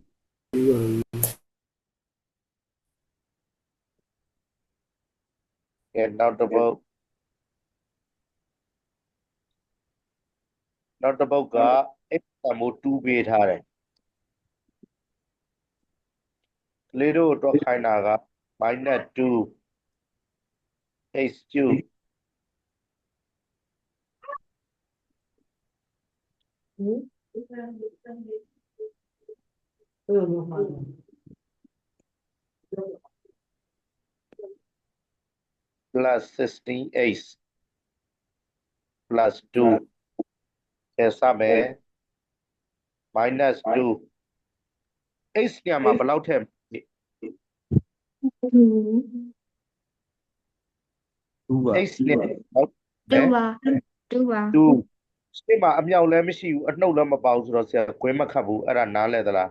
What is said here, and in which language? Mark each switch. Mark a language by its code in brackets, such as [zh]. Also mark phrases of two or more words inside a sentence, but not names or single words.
[my] ကဲနောက်တစ်ပုတ်က x တန်ဖိုး2ပေးထားတယ် ကလေးတို့တော့ခိုင်းတာက -2 [en] x cube plus 16x plus 2 [my] ကဲစမယ် -2 x ညမှာဘယ်လောက်ထည့် 2ပါ x နဲ့ဘယ်လောက် 2ပါ2ပါ 2ရှေ့မှာအမြောက်လည်းမရှိဘူးအနှုတ်လည်းမပေါဘူးဆိုတော့ဆရာခွဲမခတ်ဘူးအဲ့ဒါနားလဲသလား